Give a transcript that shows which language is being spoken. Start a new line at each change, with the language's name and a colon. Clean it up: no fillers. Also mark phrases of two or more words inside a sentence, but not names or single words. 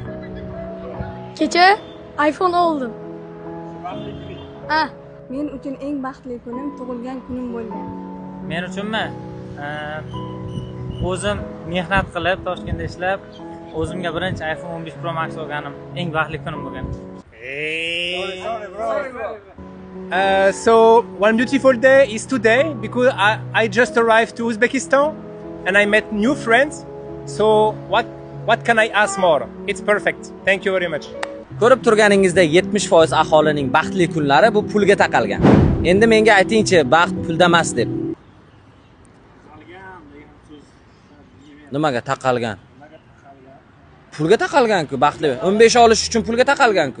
Uzbek: Kecha iPhone oldim. Men uchun eng baxtli kunim tug'ilgan kunim bo'lgan. Men uchunmi? O'zim mehnat qilib, Toshkentda ishlab, o'zimga birinchi iPhone 15 Pro Max olganim eng baxtli kunim bo'lgan.
English: So one beautiful day is today because I just arrived to Uzbekistan and I met new friends. So what can I ask more? It's perfect. Thank you very much.
Uzbek: Ko'rib turganingizda 70% aholining baxtli kunlari bu pulga taqalgan. Endi menga aytingchi, baxt pulda emas deb. Nimaga taqalgan? Pulga taqalgan-ku, baxtli. 15 olish uchun pulga taqalgan-ku.